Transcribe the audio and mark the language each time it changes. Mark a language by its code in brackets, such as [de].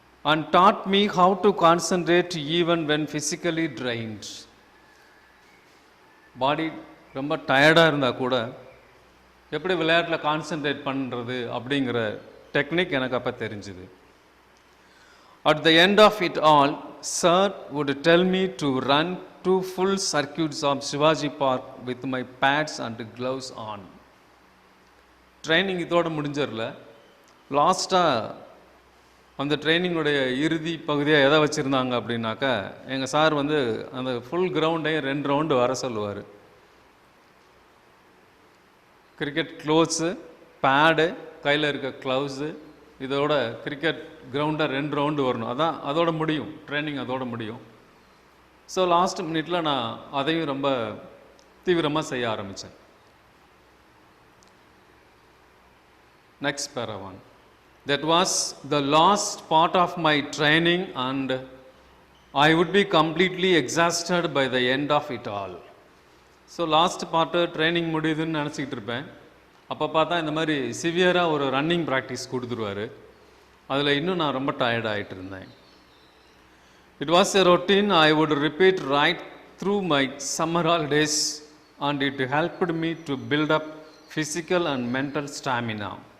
[en] And taught me how to concentrate even when physically trained. [ta] பாடி ரொம்ப டயர்டாக இருந்தால் கூட எப்படி விளையாட்டில் கான்சன்ட்ரேட் பண்ணுறது அப்படிங்கிற டெக்னிக் எனக்கு அப்போ தெரிஞ்சுது. [en] At the end of it all, sir would tell me to run 2 full circuits of Shivaji Park with my pads and gloves on. [ta] Training இதோடு முடிஞ்சிடல. லாஸ்ட்டாக அந்த ட்ரைனிங்குடைய இறுதி பகுதியாக எதை வச்சுருந்தாங்க அப்படின்னாக்கா, எங்கள் சார் வந்து அந்த ஃபுல் கிரவுண்டையும் 2 ரவுண்டு வர சொல்லுவார். கிரிக்கெட் க்ளோத்ஸு, பேடு, கையில் இருக்க க்ளவுஸு, இதோட கிரிக்கெட் கிரவுண்டில் 2 ரவுண்டு வரணும், அதான் அதோட முடியும், ட்ரைனிங் அதோட முடியும். ஸோ லாஸ்ட் மினிட்ல நான் அதையும் ரொம்ப தீவிரமாக செய்ய ஆரம்பித்தேன். Next பேராவான். [en] That was the last part of my training and I would be completely exhausted by the end of it all. [ta] So last part training முடியுதுன்னு நினச்சிக்கிட்டு இருப்பேன். அப்போ பார்த்தா இந்த மாதிரி சிவியராக ஒரு ரன்னிங் ப்ராக்டிஸ் கொடுத்துருவார். அதில் இன்னும் நான் ரொம்ப டயர்ட் ஆகிட்டு இருந்தேன். [en] It was a routine I would repeat right through my summer holidays and it helped me to build up physical and mental stamina.